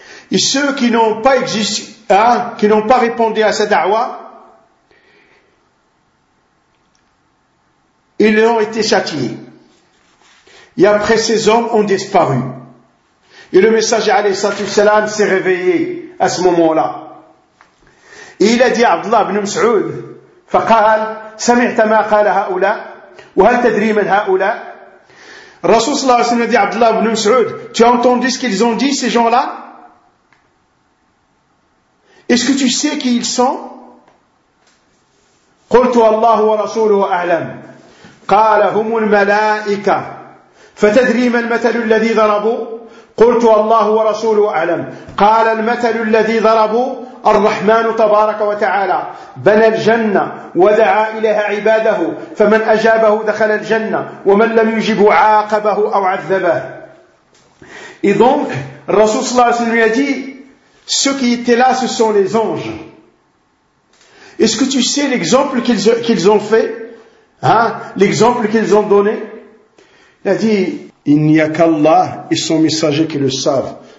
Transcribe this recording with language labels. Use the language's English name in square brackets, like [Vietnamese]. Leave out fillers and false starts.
[French] Et ceux qui n'ont pas répondu à sa da'wa, ils ont été châtiés. Et après, ces hommes ont disparu. Et le messager, alayhi salam, s'est réveillé à ce moment-là. Et il a dit à [Arabic] Abdullah ibn Mas'ud, « فقال, سمعت ما قال هؤلاء, وهل تدري من هؤلاء ?» [French] Rasoul sallallahu alayhi wa sallam a dit à Abdullah ibn Mas'ud, « Tu as entendu ce qu'ils ont dit, ces gens-là ? Est-ce que tu sais qui ils sont ?»« [Arabic] قلت الله ورسوله أعلم » قال هم الملائكة فتدري ما المثل الذي ضربوا؟ قلت الله ورسوله أعلم. قال المثل الذي ضربوا الرحمن تبارك وتعالى بنى الجنة ودعا إليها عباده، فمن أجابه دخل الجنة ومن لم يجب عاقبه أو عذبه. [French] Et donc, le Rasoul sallallahu alayhi wa sallam lui a dit, ceux qui étaient là, ce sont les anges. Est-ce que tu sais l'exemple qu'ils ont fait? Hein? L'exemple qu'ils ont donné? Il a dit, il n'y a qu'Allah et son messager qui le savent.